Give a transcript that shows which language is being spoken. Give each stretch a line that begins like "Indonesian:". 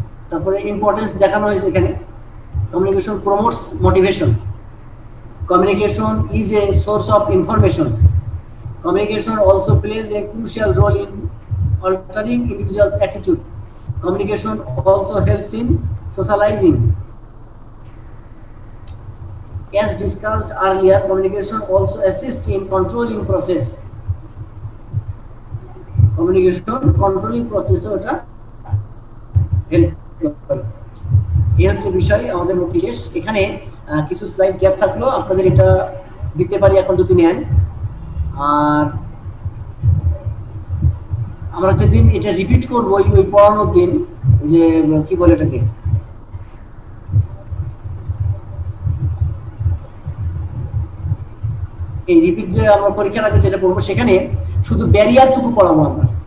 English: তারপরে ইম্পর্টেন্স দেখানো হয়েছে এখানে। Communication promotes motivation, communication is a source of information, communication also plays a crucial role in altering individuals' attitude, communication also helps in socializing. As discussed earlier, communication also assists in controlling process. Communication controlling process
Bangla: ওটা help করে। এই হচ্ছে বিষয় আমাদের মোট শেষ। এখানে কিছু স্লাইড গ্যাপ থাকলো, আপনাদের এটা দিতে পারি এখন যদি নেন। আর আমরা যেদিন এটা রিপিট করবো ওই পড়ানোর দিন, যে কি বলে এটাকে, এই রিপিট যে আমরা পরীক্ষার আগে যেটা পড়বো সেখানে শুধু ব্যারিয়ারটুকু পড়াবো আমরা।